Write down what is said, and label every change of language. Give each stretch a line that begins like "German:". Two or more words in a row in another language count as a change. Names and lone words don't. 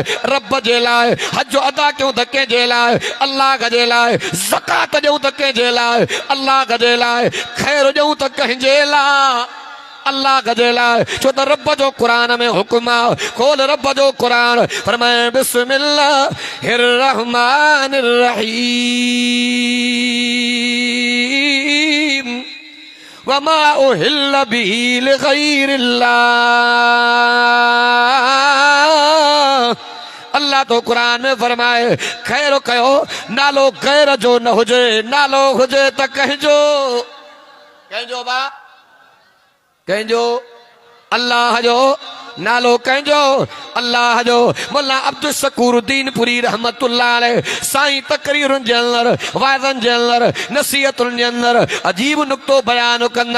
Sindhi: रब जे लाइ। हज अदा कयूं त कंहिंजे लाइ? अल्लाह जे लाइ। ज़कात ॾियूं त कंहिंजे लाइ? अल्लाह जे लाइ। ख़ैर ॾियूं त कंहिंजे लाइ? अल्लाह जे लाइ। छो त रब जो क़ुरान में हुकुम आहे, खोल रब जो क़ुरान, फरमाए
Arabic: بسم الله الرحمن الرحيم وما أهل به لغير الله.
Sindhi: अल्लाह तो कुरान में फरमाए खैर कयो, नालो गैर जो न हुजे, नालो हुजे त कंहिंजो, कंहिंजो बा, कंहिंजो अल्लाह जो नालो, कंहिंजो अल्लाह जो। मुल्ला अब्दुल शकूरुद्दीन पुरी
Arabic: رحمة الله عليه
Sindhi: साईं तकरीरुनि जे अंदरि, वाइज़नि जे अंदरि, नसीहतुनि जे अंदरि अजीब नुक्तो बयान कंदा।